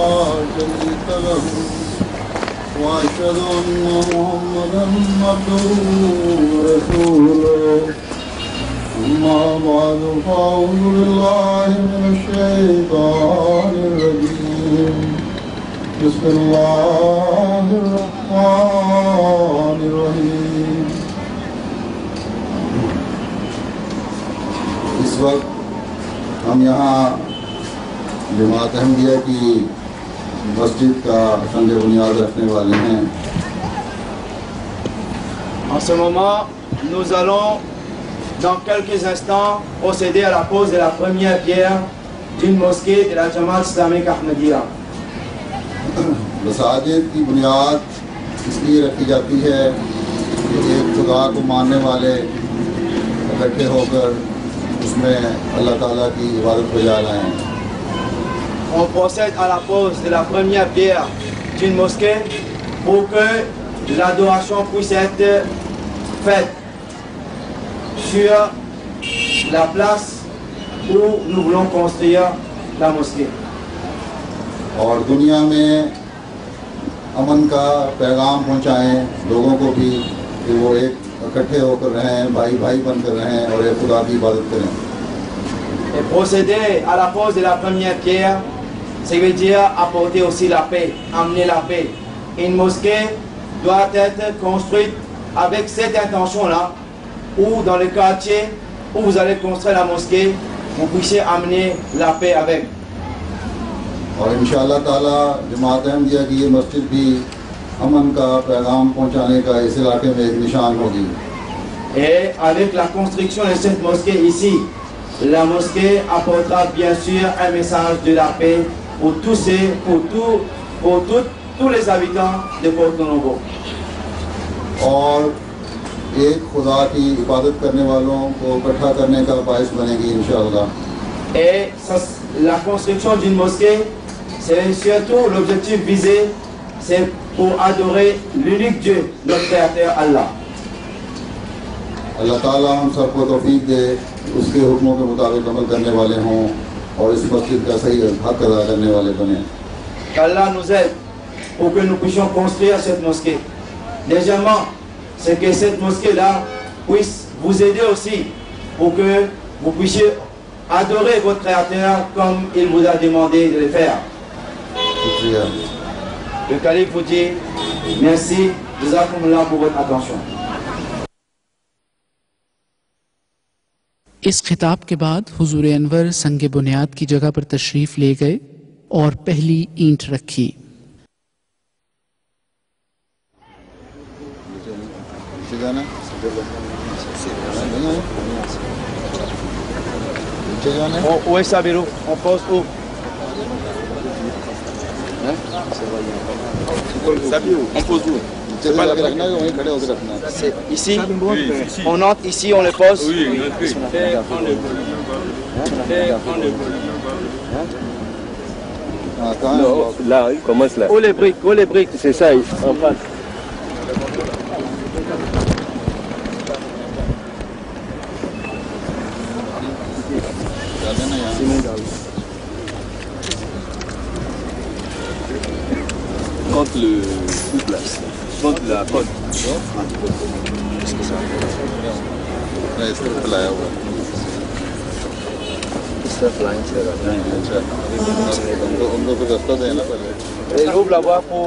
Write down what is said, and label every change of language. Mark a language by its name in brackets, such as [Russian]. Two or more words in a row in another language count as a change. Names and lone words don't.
[Arabic] شريك له وأشهد أن محمدا عبده ورسوله أما بعد فأعوذ بالله من الشيطان الرجيم بسم الله الرحمن الرحيم بسم الله الرحمن الرحيم. [Urdu] اس وقت ہم یہاں جماعت احمدیہ کی مسجد کا سنگ بنیاد رکھنے والے ہیں. [French] En ce moment, nous allons, dans quelques instants, procéder à la pose de la première pierre d'une mosquée de la Jamaat islamique Ahmadiyya. [Urdu] مساجد کی بنیاد اس لیے رکھی جاتی ہے کہ ایک خدا کو ماننے والے اکٹھے ہو کر اس میں اللہ تعالیٰ کی عبادت بجا لائیں. [French] On procède à la pose de la première pierre d'une mosquée pour que l'adoration puisse être faite sur la place où nous voulons construire la mosquée. [Urdu] اور دنیا میں امن کا پیغام پہنچائیں لوگوں کو بھی کہ وہ ایک اکٹھے ہو کر رہیں، بھائی بھائی بن کر رہیں اور ایک خدا کی عبادت کریں. [French] Et procéder à la pose de la première pierre, ça veut dire apporter aussi la paix, amener la paix. Une mosquée doit être construite avec cette intention-là, ou dans le quartier où vous allez construire la mosquée, vous puissiez amener la paix avec. [Urdu] اور [Arabic] إن شاء الله تعالى [Urdu] جماعت احمدیہ کی یہ مسجد بھی امن کا پیغام پہنچانے کا اس علاقے میں ایک نشان ہوگی. [French] Et avec la construction de cette mosquée ici, la mosquée apportera bien sûr un message de la paix pour tous les habitants de Porto Novo. [Urdu] اور ایک خدا کی عبادت کرنے والوں کو اکٹھا کرنے کا باعث بنے گی [Arabic] إن شاء الله. [French] Et la construction d'une mosquée, c'est surtout l'objectif visé, c'est pour adorer l'unique Dieu, notre Créateur Allah. [Urdu] اللہ تعالیٰ ہم سب کو توفیق دے اس کے حکموں کے مطابق عمل کرنے والے ہوں اور اس مسجد کا صحیح حق ادا کرنے والے بنے. [French] Qu'Allah nous aide pour que nous puissions construire cette mosquée. Deuxièmement, c'est que cette mosquée-là puisse vous aider aussi pour que vous puissiez adorer votre Créateur comme il vous a demandé de le faire. Le calife vous dit merci, Jazakumullah pour votre attention. [Urdu] اس خطاب کے بعد حضور انور سنگ بنیاد کی جگہ پر تشریف لے گئے اور پہلی اینٹ رکھی. [French] Où est Sabirou? On pose où? Sabirou, on pose où? C'est pas là que [Urdu] رکھنا ہے، وہیں کھڑے ہو کر رکھنا ہے. [French] C'est ici? Oui, ici. On entre ici, on le pose? Oui, entrez. [Urdu] ہاں، کہاں ہے? [French] Là, il commence là. Où les briques? Où les briques? C'est ça, en face. Contre le couple là, contre la côte. [Urdu] نہیں، اس طرف لایا ہوا ہے. اس طرف لائن سے رکھنا ہے. اچھا، ان کو پھر راستہ دینا پہلے. [French] Et ouvre la voie pour...